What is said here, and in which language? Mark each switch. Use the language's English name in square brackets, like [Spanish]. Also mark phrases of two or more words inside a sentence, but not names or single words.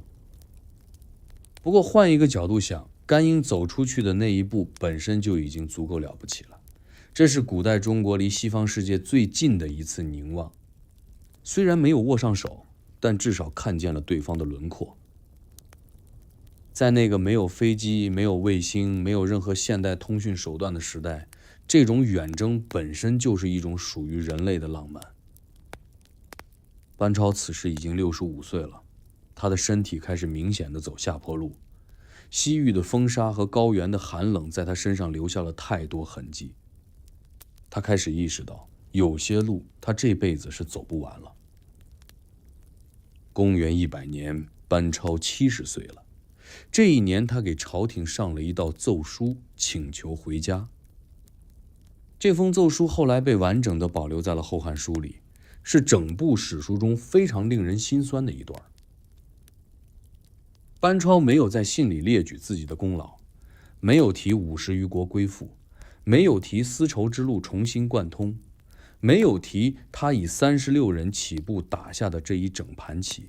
[Chinese] 不過換一個角度想，甘英走出去的那一步本身就已經足夠了不起了。這是古代中國離西方世界最近的一次凝望，雖然沒有握上手，但至少看見了對方的輪廓。在那個沒有飛機、沒有衛星、沒有任何現代通訊手段的時代，這種遠征本身就是一種屬於人類的浪漫。班超此時已經65 歲了，他的身體開始明顯地走下坡路，西域的風沙和高原的寒冷在他身上留下了太多痕跡。他開始意識到，有些路他這輩子是走不完了。公元100年，班超70歲了。這一年，他給朝廷上了一道奏書，請求回家。這封奏書後來被完整地保留在了《後漢書》裡，是整部史書中非常令人心酸的一段。班超沒有在信裡列舉自己的功勞，沒有提50餘國歸附，沒有提絲綢之路重新貫通，沒有提他以36人起步打下的這一整盤棋。